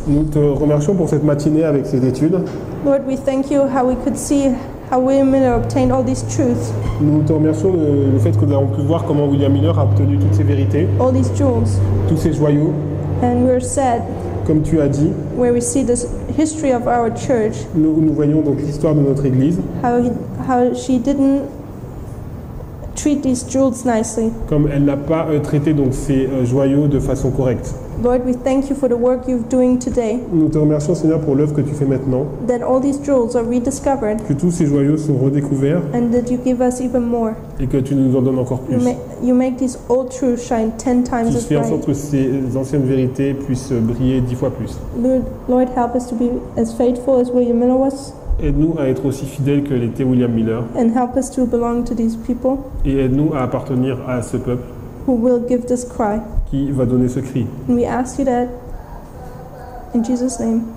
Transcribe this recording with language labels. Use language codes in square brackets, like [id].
[fr] nous te remercions pour cette matinée avec ces études. [en] Lord, we thank you how we could see how William Miller obtained all these truths, [fr] Nous te remercions le fait que nous avons pu voir comment William Miller a obtenu toutes ces vérités, [en] all these jewels. [fr] tous ces joyaux. [en] And we're sad [fr] Comme tu as dit, [en] where we see this history of our church, [fr] nous voyons donc l'histoire de notre Église, [en] how she didn't treat these jewels nicely. [fr] comme elle n'a pas traité donc ces joyaux de façon correcte. [en] Lord, we thank you for the work you're doing today, [fr] Nous te remercions Seigneur pour l'œuvre que tu fais maintenant, [en] that all these jewels are rediscovered, [fr] que tous ces joyaux sont redécouverts [en] and that you give us even more. [fr] et que tu nous en donnes encore plus. [en] You make these old truths shine 10 times [fr] Qui [en] as [fr] fait en sorte [en] bright. [fr] que ces anciennes vérités puissent briller 10 fois plus. [en] Lord, help us to be as faithful as William Miller was, [fr] Aide-nous à être aussi fidèles que l'était William Miller [en] and help us to belong to these people [fr] et aide-nous à appartenir à ce peuple [en] who will give this cry. [fr] qui va donner ce cri. [en] And we ask you that in Jesus' name.